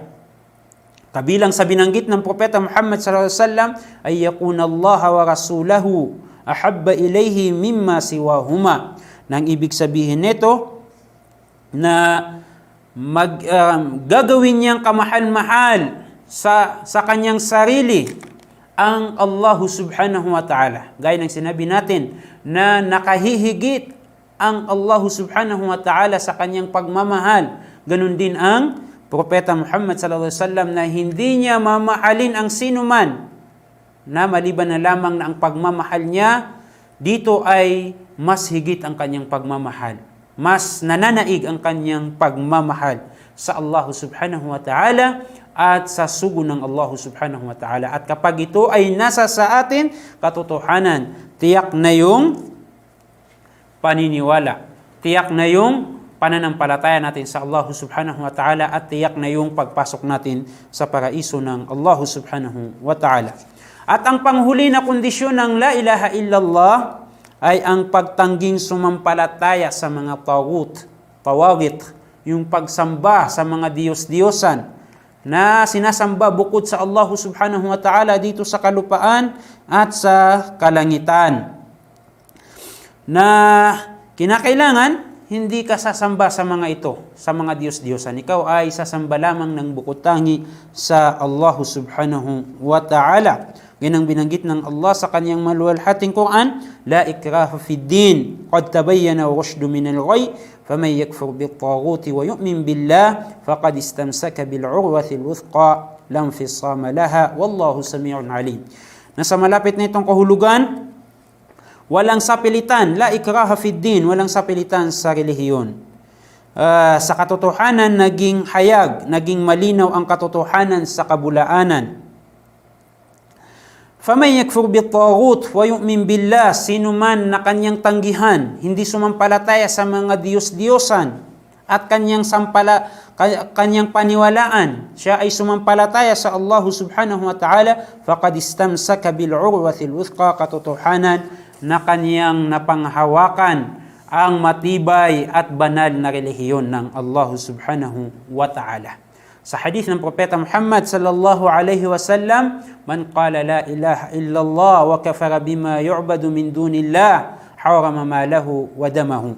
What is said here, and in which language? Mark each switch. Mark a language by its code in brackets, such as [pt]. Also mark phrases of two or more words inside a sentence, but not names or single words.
[tl] Kabilang sa binanggit ng Propeta Muhammad [ar] صلى الله عليه وسلم أن يكون الله ورسوله أحب إليه مما سواهما. [tl] Nang ibig sabihin nito na gagawin niyang kamahal-mahal sa kanyang sarili ang Allah [ar] سبحانه وتعالى. [tl] Gaya ng sinabi natin na nakahihigit ang Allah [ar] سبحانه وتعالى [tl] sa kanyang pagmamahal. Ganun din ang Propeta Muhammad [ar] صلى الله عليه وسلم [tl] na hindi niya mamahalin ang sino man na maliban na lamang na ang pagmamahal niya dito ay mas higit ang kanyang pagmamahal mas nananaig ang kanyang pagmamahal sa Allah [ar] سبحانه وتعالى [tl] at sa sugo ng Allah [ar] سبحانه وتعالى. [tl] At kapag ito ay nasa sa atin, katotohanan, tiyak na yung paniniwala, tiyak na yung pananampalataya natin sa Allah [ar] سبحانه وتعالى, [tl] at tiyak na yung pagpasok natin sa paraiso ng Allah [ar] سبحانه وتعالى. [tl] At ang panghuli na kondisyon ng [ar] لا إله إلا الله [tl] ay ang pagtangging sumampalataya sa mga tawagit, yung pagsamba sa mga Diyos-Diyosan na sinasamba bukod sa Allah [ar] سبحانه وتعالى [tl] dito sa kalupaan at sa kalangitan, na kinakailangan hindi ka sasamba sa mga ito, sa mga Diyos-Diyosan. Ikaw ay sasamba lamang ng bukod tangi sa Allah [ar] سبحانه وتعالى. [tl] Ganang binanggit ng Allah sa kanyang maluwalhating Quran, [ar] لا إكراه في الدين قد تبين الرشد من الغي فمن يكفر بالطاغوت ويؤمن بالله فقد استمسك بالعروة الوثقى لا انفصام لها والله سميع عليم. [tl] Nasa malapit na itong kahulugan, walang sapilitan, [ar] لا إكراه في الدين, [tl] walang sapilitan sa relihiyon. Sa katotohanan, naging hayag, naging malinaw ang katotohanan sa kabulaanan. [ar] فَمَنْ يَكْفُرْ بِالطَّاغُوتِ وَيُؤْمِنْ بِاللَّهِ, [tl] sino man na kanyang tanggihan, hindi sumampalataya sa mga Diyos-Diyosan at kanyang paniwalaan, siya ay sumampalataya sa Allah [ar] سبحانه وتعالى, فَقَدْ اسْتَمْسَكَ بِالْعُرْوَةِ الْوُثْقَى, [tl] katotohanan na kanyang napanghawakan ang matibay at banal na relihiyon ng Allah [ar] سبحانه وتعالى. [tl] Sa hadith ng Propeta Muhammad [ar] صلى الله عليه وسلم من قال لا إله إلا الله وكفر بما يعبد من دون الله حرم ماله ودمه.